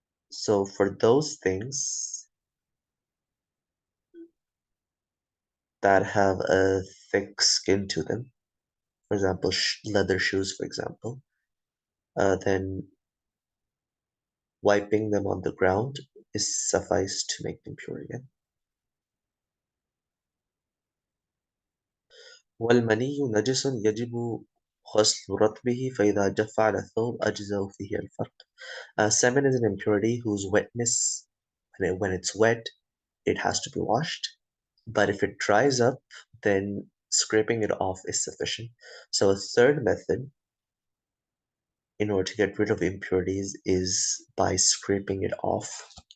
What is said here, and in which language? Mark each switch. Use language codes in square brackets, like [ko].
[en] So for those things that have a thick skin to them, for example, leather shoes, for example, then wiping them on the ground is suffice to make them pure again. [ar] والمني نجس يجب غسل رطبه فإذا جف على الثوب أجزأ فيه الفرق. [en] Semen is an impurity whose wetness, when it's wet, it has to be washed. But if it dries up, then scraping it off is sufficient. So a third method in order to get rid of impurities is by scraping it off.